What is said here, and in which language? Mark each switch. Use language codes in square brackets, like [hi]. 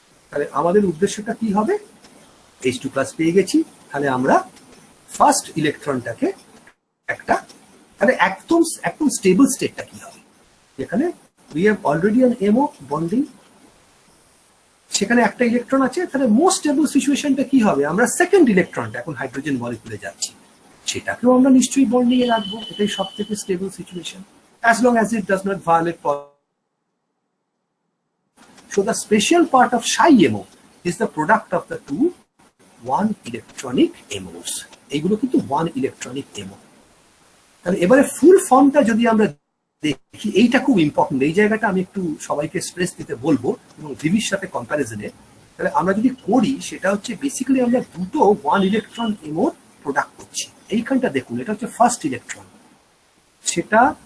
[bn] তাহলে আমাদের উদ্দেশ্যটা কি হবে? H2+ পেয়ে গেছি, তাহলে আমরা ফার্স্ট ইলেকট্রনটাকে একটা, তাহলে একদম স্টেবল স্টেটটা কি হবে, যেখানে [en] we have already an MO bonding, [bn] সেখানে একটা ইলেকট্রন আছে, তাহলে মোস্ট স্টেবল সিচুয়েশনটা কি হবে? আমরা সেকেন্ড ইলেকট্রনটা এখন হাইড্রোজেন মলিকিউলে যাচ্ছি, সেটাকেও আমরা নিশ্চয়ই বন্ডিং এ রাখবো, এটাই সবথেকে stable situation, [en] as long as it does not violate. So the special part of psi MO is the product of the two one electronic MOs. [bn] এইগুলো কিন্তু ওয়ান ইলেকট্রনিক MO। তাহলে এবারে ফুল ফর্মটা যদি আমরা দেখি, এইটা খুব ইম্পর্টেন্ট, এই জায়গাটা আমি একটু সবাইকে স্ট্রেস দিতে বলবো, এবং ভিভির সাথে কম্প্যারিজনে। তাহলে আমরা যদি করি, সেটা হচ্ছে বেসিক্যালি আমরা দুটো ওয়ান ইলেকট্রন MO প্রোডাক্ট করছি। এইখানটা দেখুন, এটা হচ্ছে ফার্স্ট ইলেকট্রন, সেটা